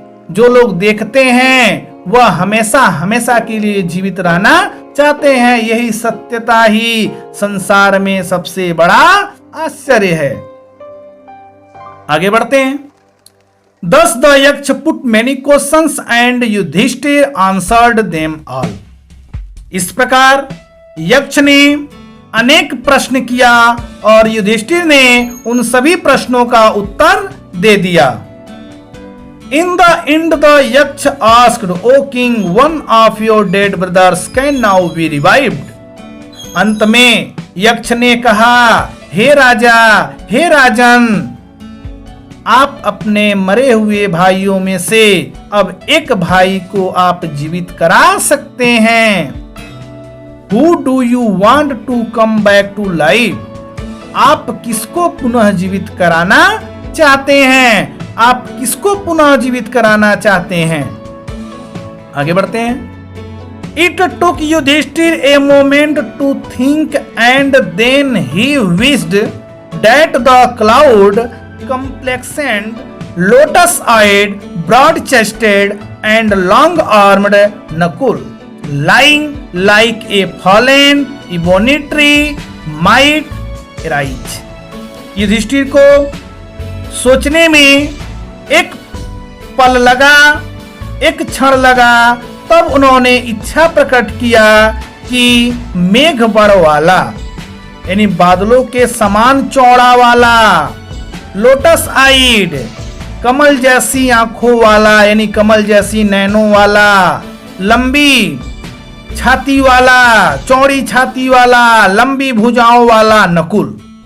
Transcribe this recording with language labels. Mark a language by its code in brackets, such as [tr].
[hi] जो लोग देखते हैं वह हमेशा हमेशा के लिए जीवित रहना चाहते हैं। यही सत्यता ही संसार में सबसे बड़ा आश्चर्य है। आगे बढ़ते हैं। [en] Thus the Yaksha put many questions and Yudhishthir answered them all। [hi] इस प्रकार यक्ष ने अनेक प्रश्न किया और युधिष्ठिर ने उन सभी प्रश्नों का उत्तर दे दिया। [en] In the end the Yaksha asked, O king, one of your dead brothers can now be revived। [hi] अंत में यक्ष ने कहा, हे राजा, हे राजन, आप अपने मरे हुए भाइयों में से अब एक भाई को आप जीवित करा सकते हैं। [en] Who do you want to come back to life? [hi] आप किसको पुनः जीवित कराना चाहते हैं? आप किसको पुनः जीवित कराना चाहते हैं? आगे बढ़ते हैं। [en] It took Yudhishthir a moment to think and then he wished that the cloud complexioned, lotus-eyed, broad-chested and long-armed Nakul, lying like a fallen ebony tree, might arise। [hi] Yudhishthir को सोचने में एक पल लगा, एक क्षण लगा, तब उन्होंने इच्छा प्रकट किया कि मेघ बड़ वाला यानी बादलों के समान चौड़ा वाला, [en] lotus eyed [hi] कमल जैसी आंखों वाला यानी कमल जैसी नैनों वाला, लंबी छाती वाला, चौड़ी छाती वाला, लंबी भुजाओं वाला नकुल।